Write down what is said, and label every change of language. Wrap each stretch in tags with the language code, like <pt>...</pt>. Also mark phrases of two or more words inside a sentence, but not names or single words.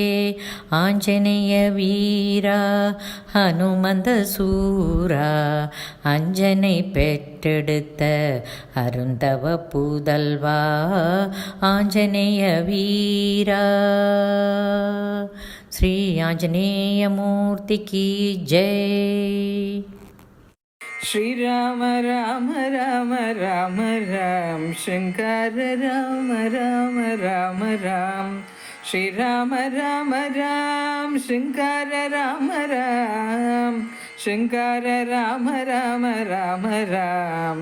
<ta>ஆஞ்சநேய வீரா ஹனுமந்த சூரா அஞ்சனை பெற்றெடுத்த அருந்தவ புதல்வா. ஆஞ்சநேய வீரா ஸ்ரீ ஆஞ்சநேய மூர்த்திக்கு ஜெய்.</ta> <sa>श्रीराम राम राम राम राम शंकर राम राम राम राम. श्रीराम राम राम शंकर राम राम शंकर राम राम राम राम.</sa>